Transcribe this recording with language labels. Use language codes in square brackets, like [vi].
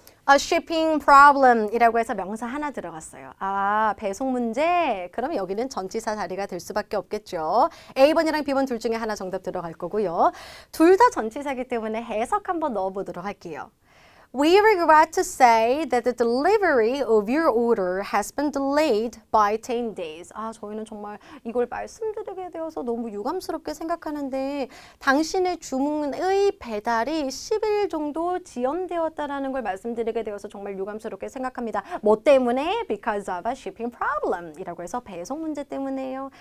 [en] A shipping problem [ko] 이라고 해서 명사 하나 들어갔어요. 아, 배송 문제? 그럼 여기는 전치사 자리가 될 수밖에 없겠죠. A번이랑 B번 둘 중에 하나 정답 들어갈 거고요. 둘 다 전치사이기 때문에 해석 한번 넣어보도록 할게요. [en] We regret to say that the delivery of your order has been delayed by 10 days. [ko] 아, 저희는 정말 이걸 말씀드리게 되어서 너무 유감스럽게 생각하는데 당신의 주문의 배달이 10일 정도 지연되었다라는 걸 말씀드리게 되어서 정말 유감스럽게 생각합니다. 뭐 때문에? [en] Because of a shipping problem [ko] 이라고 해서 배송 문제 때문에요.